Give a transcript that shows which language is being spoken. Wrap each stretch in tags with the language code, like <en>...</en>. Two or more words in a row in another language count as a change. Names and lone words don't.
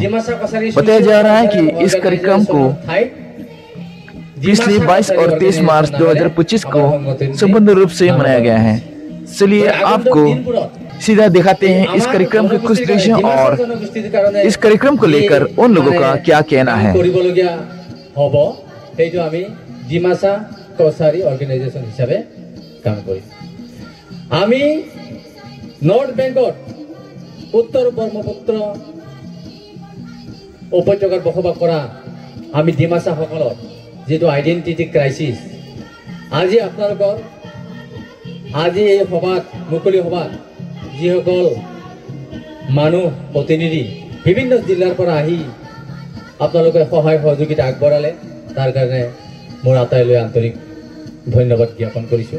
<hi>बताया जा रहा है कि इस कार्यक्रम को पिछले 22 और 23 मार्च 2025 को संपूर्ण रूप से मनाया गया है। चलिए आपको सीधा दिखाते हैं इस कार्यक्रम के कुछ दृश्य और इस कार्यक्रम को लेकर उन लोगों का क्या कहना है।</hi> <as>ডিমাছা কছাৰী অৰ্গেনাইজেশ্যন হিচাপে কাম কৰিম। আমি নৰ্থ বেংগত উত্তৰ ব্ৰহ্মপুত্ৰ উপত্যকাত বসবাস কৰা আমি ডিমাছাসকলৰ যেটো</as> <en>identity crisis</en> <as>আজি আপোনালোকৰ আজি এই সভাত মুকলি সভাত যিসকল মানুহ প্ৰতিনিধি বিভিন্ন জিলাৰ পৰা আহি আপোনালোকে সহায় সহযোগিতা আগবঢ়ালে তাৰ কাৰণে মোৰ আটাইলৈ আন্তৰিক ধন্যবাদ জ্ঞাপন কৰিছোঁ।</as>